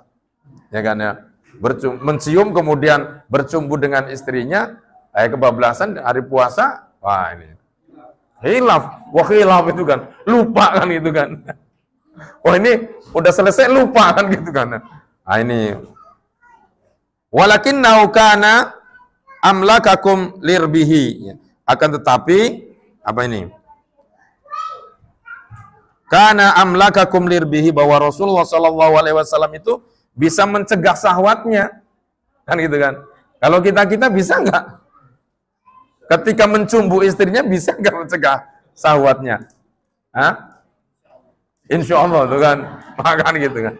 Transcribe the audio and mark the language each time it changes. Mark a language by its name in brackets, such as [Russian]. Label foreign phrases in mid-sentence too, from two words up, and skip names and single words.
[Indonesian] Ya kan ya? Mencium kemudian bercumbu dengan istrinya, kebablasan hari puasa, wah ini. Khilaf itu kan. Lupa kan itu kan. Wah ini udah selesai lupa kan gitu kan. Nah ini. [Arabic] Walakinnau kana amlakakum lirbihi. [Indonesian] Akan tetapi apa ini? [Arabic] Kana amlakakum lirbihi, [Indonesian] bahwa Rasulullah [Arabic] sallallahu alaihi wasallam [Indonesian] itu bisa mencegah syahwatnya. Kan gitu kan. Kalau kita bisa enggak? Ketika mencumbu istrinya bisa enggak mencegah syahwatnya? Hah? [Arabic] Insya Allah [Indonesian] tuh kan. Makan gitu kan.